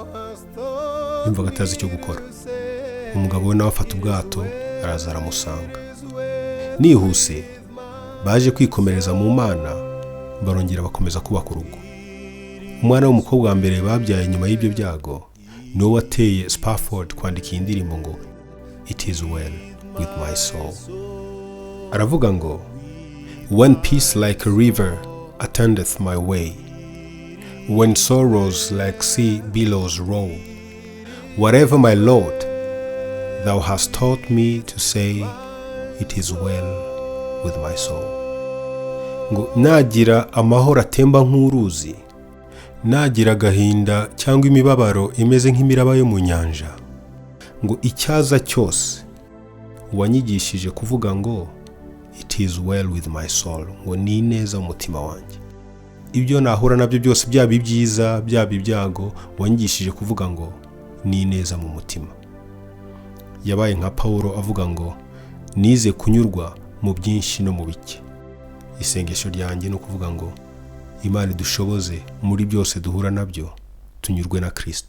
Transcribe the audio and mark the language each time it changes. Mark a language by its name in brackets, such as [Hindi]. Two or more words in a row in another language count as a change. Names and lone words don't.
[Kinyarwanda] Yumvaga atazi icyo gukora. Umugabo we nawe afata ubwato araza aramusanga. Nihuse baje kwikomereza mu Mana, barongera bakomeza kubaka urugo. Umwana w'umukobwa wa mbere babyaye nyuma y'ibyo byago niwe wateye Spafford kwandika iyi ndirimbo ngo [English] It is well with my soul. [Kinyarwanda] Aravuga ngo, [English] when peace like a river attendeth my way, when sorrows like sea billows roll, whatever, my Lord, thou hast taught me to say, it is well with my soul. [Kinyarwanda] Ngo nagira amahoro atemba nk'uruzi, nagira gahinda cyangwa imibabaro imeze nk'imiraba yo mu nyanja, ngo icyaza cyose wanyigishije kuvuga ngo [English] it is well with my soul, [Kinyarwanda] ngo ni neza umutima wanjye. Ibyo nahura nabyo byose, byaba ibyiza byaba ibyago, wanyigishije kuvuga ngo n'ineza mu mutima. Yabaye nka Pawulo avuga ngo nize kunyurwa mu byinshi no mu bike. Isengesho ryanjye ni ukuvuga ngo Imana idushoboze muri byose duhura nabyo tunyurwe na Kristo.